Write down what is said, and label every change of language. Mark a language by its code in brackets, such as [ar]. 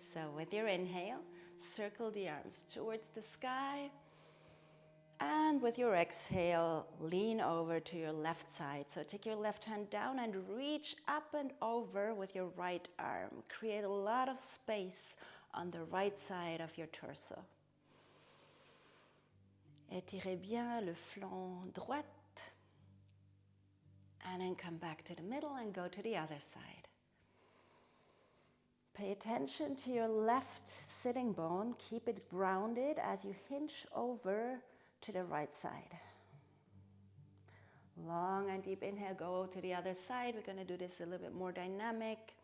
[en] So with your inhale, circle the arms towards the sky. And with your exhale, lean over to your left side. So take your left hand down and reach up and over with your right arm. Create a lot of space on the right side of your torso. [fr] Étirez bien le flanc droit. [en] And then come back to the middle and go to the other side. Pay attention to your left sitting bone. Keep it grounded as you hinge over to the right side. Long and deep inhale, go to the other side. We're going to do this a little bit more dynamic.